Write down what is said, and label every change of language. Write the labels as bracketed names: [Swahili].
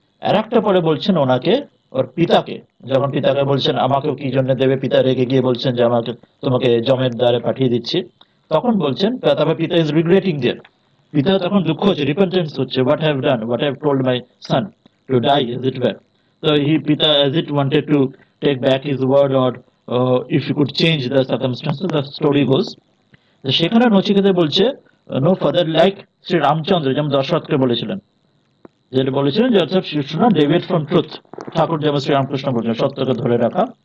[Bangla] আর একটা পরে বলছেন ওনাকে, ওর পিতাকে, যখন পিতাকে বলছেন আমাকেও কি জন্য দেবে, পিতা রেগে গিয়ে বলছেন যে আমাকে তোমাকে জমের দ্বারে পাঠিয়ে দিচ্ছি, তখন বলছেন, তারপর পিতা ইজ রিগ্রেটিং দেয়ার, পিতা তখন দুঃখ হচ্ছে, রিপেন্টেন্স হচ্ছে, [English] What have done, what have told my son to die, is it where. So Pita, as it wanted to take back his word, or if he could change the circumstances, the story goes. [Bangla] সেখানে নচিকেতা বলছে, [English] no father like [Bangla] Shri Ramchandra, যেমন দশরথকে বলেছিলেন, যেটা বলেছিলেন যে অর্থাৎ [English] you should not deviate from truth, [Bangla] ঠাকুর যেমন শ্রীরামকৃষ্ণ বলছেন সত্যকে ধরে রাখা।